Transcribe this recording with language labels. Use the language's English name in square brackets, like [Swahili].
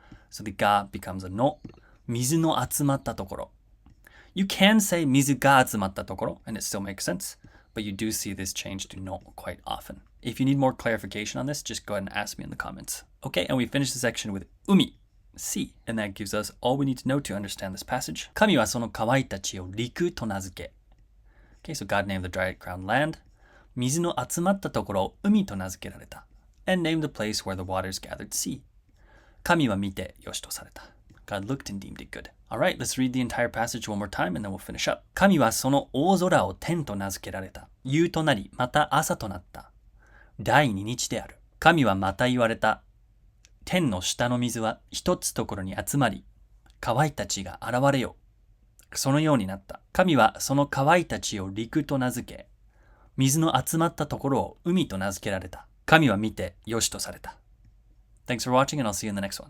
[English] So the ga becomes a no. [Japanese] Mizu no atsumatta tokoro. [English] You can say [Japanese] mizu ga atsumatta tokoro, [English] and it still makes sense, but you do see this change to no quite often. If you need more clarification on this, just go ahead and ask me in the comments. Okay, and we finish the section with umi, sea, and that gives us all we need to know to understand this passage. [Japanese] 神はその乾いた地を陸と名付け. [English] Okay, so God named the dry ground land. [Japanese] 水の集まったところを海と名付けられた. [English] And named the place where the waters gathered sea. [Japanese] 神は見てよしとされた. [English] God looked and deemed it good. Alright, let's read the entire passage one more time and then we'll finish up. [Japanese] 神はその大空を天と名付けられた.夕となり、また朝となった.第二日である. 神はまた言われた.天の下の水は一つところに集まり、乾いた地が現れよう。そのようになった。神はその乾いた地を陸と名付け、水の集まったところを海と名付けられた。神は見てよしとされた。 [English] Thanks for watching and I'll see you in the next one.